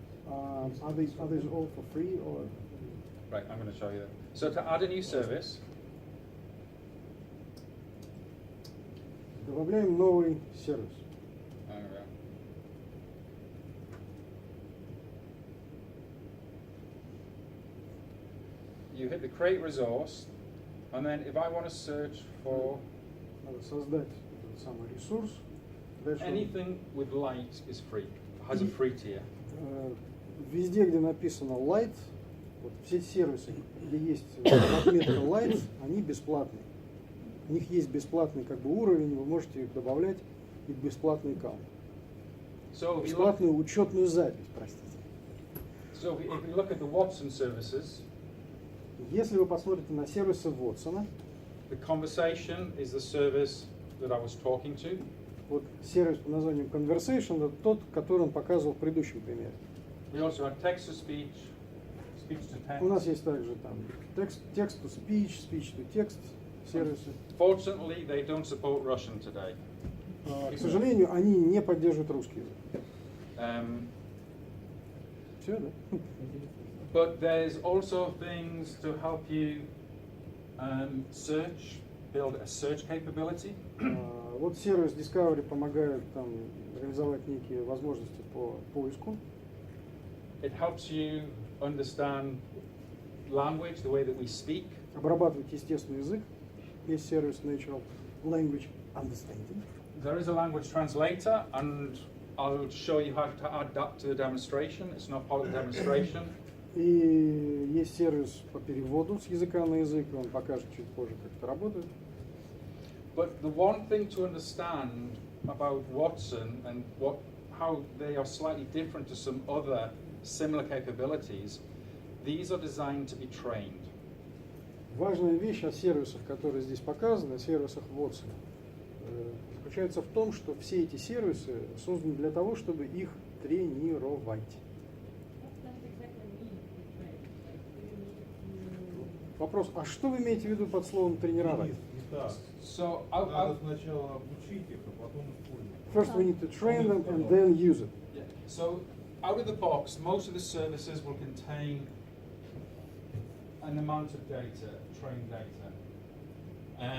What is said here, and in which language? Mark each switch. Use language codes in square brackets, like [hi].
[en] Are these all for free or? Right, I'm going to show you that. So to add a new service, [ru] Добавляем новый сервис. [en] there we go. You hit the create resource, and then if I want to search for [ru] Надо создать этот самый ресурс. Дальше [en] anything with light is free, has a free tier. [ru] Везде, где написано Light, вот все сервисы, где есть отметка Light, они бесплатные. У них есть бесплатный как бы уровень, вы можете их добавлять и в бесплатный аккаунт. [en] So if you look, [ru] Бесплатную учетную запись, простите. [en] so if you look at the Watson services, [ru] Если вы посмотрите на сервисы Вотсона, [en] the conversation is the service that I was talking to. [ru] вот сервис под названием Conversation, это тот, который он показывал в предыдущем примере. [en] We also have text to speech, speech to text. [ru] У нас есть также там text to speech, speech to text сервисы. [en] Fortunately, they don't support Russian today. [ru] К сожалению, они не поддерживают русский язык. Все, да? [en] But there's also things to help you search, build a search capability. [ru] Вот сервис Discovery помогает там реализовать некие возможности по поиску. [en] It helps you understand language, the way that we speak. [ru] Обрабатывать естественный язык. Есть сервис Natural Language Understanding. [en] There is a language translator, and I'll show you how to add that to the demonstration. It's not part of the demonstration. [ru] И есть сервис по переводу с языка на язык, он покажет чуть позже, как это работает. [en] But the one thing to understand about Watson and how they are slightly different to some other similar capabilities, these are designed to be trained. [ru] Важная вещь о сервисах, которые здесь показаны, о сервисах Watson, заключается в том, что все эти сервисы созданы для того, чтобы их тренировать. Вопрос, а что вы имеете в виду под словом тренировать? [en] So [ru] Надо сначала обучить их, а потом использовать. [en] First we need to train them and then use it. yeah. So out of the box, most of the services will contain an amount of data, trained data.